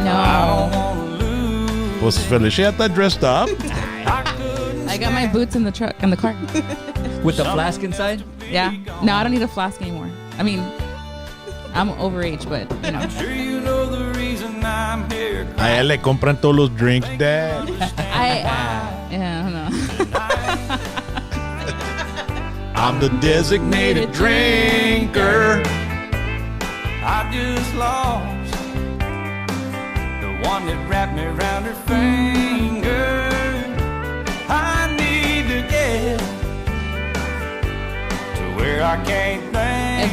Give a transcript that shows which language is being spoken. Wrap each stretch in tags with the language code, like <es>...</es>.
<en>know. wanna lose. Was Feliciata dressed up? I got my boots in the truck in the car. With the flask inside. Yeah. No, I don't need a flask anymore. I mean, I'm overage, but you know. Sure you know the reason I'm here.</en> <es>A él le compran todos los drinks, Dad.</es> <en>Yeah, I don't know. I'm the designated drinker. I just lost the one that wrapped me around her finger. I need to get to where I can't think.</en>